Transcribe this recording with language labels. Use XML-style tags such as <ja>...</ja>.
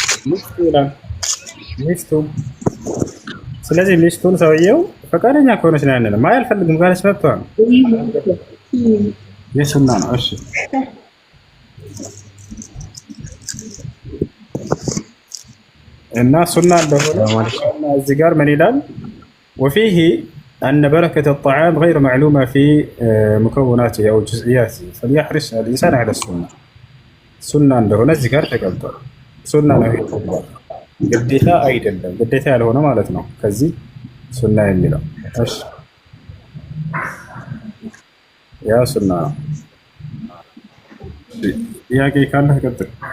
<am>ሚስቱ ይላል። ሚስቱ። ስለዚህ ሚስቱን ሰውየው ፈቃደኛ ከሆነች ነው ያንን ማይ አልፈልግም ካለች መብቷ ነው። የሱና ነው። እሺ እና ሱና እንደሆነ እዚህ ጋር ምን ይላል?</am> <ar>وفيه أن بركة الطعام غير معلومة في مكوناته أو جزئياته فليحرص الإنسان على السنة.</ar> <am>سنة እንደሆነ እዚህ ጋር ተቀምጧል። ሱና ነው ግዴታ አይደለም። ግዴታ ያልሆነ ማለት ነው ከዚህ ሱና የሚለው። እሺ ያ ሱና ነው። ጥያቄ ካለ ቀጥል።</am>